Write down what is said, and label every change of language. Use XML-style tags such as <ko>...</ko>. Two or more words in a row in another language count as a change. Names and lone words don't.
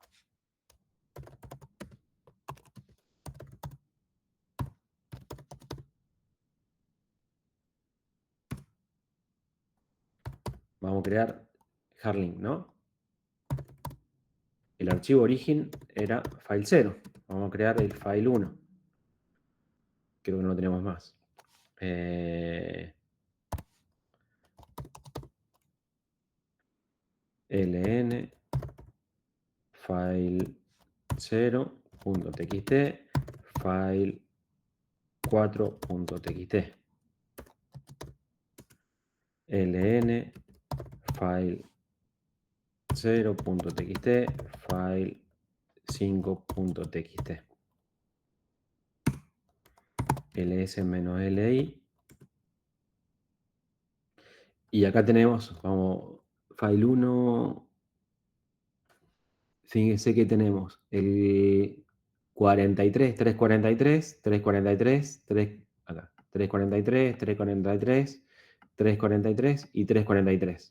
<es>Vamos a crear hardlink, ¿no? El archivo origen era file 0. Vamos a crear el file 1. Creo que no lo tenemos más. ln file 0.txt file 4.txt ln file 0.txt file 5.txt ls-li y acá tenemos, vamos, file 1. Fíjense que tenemos el 43, 343, 343, 3, acá, 343, 343, 343 y 343.</es>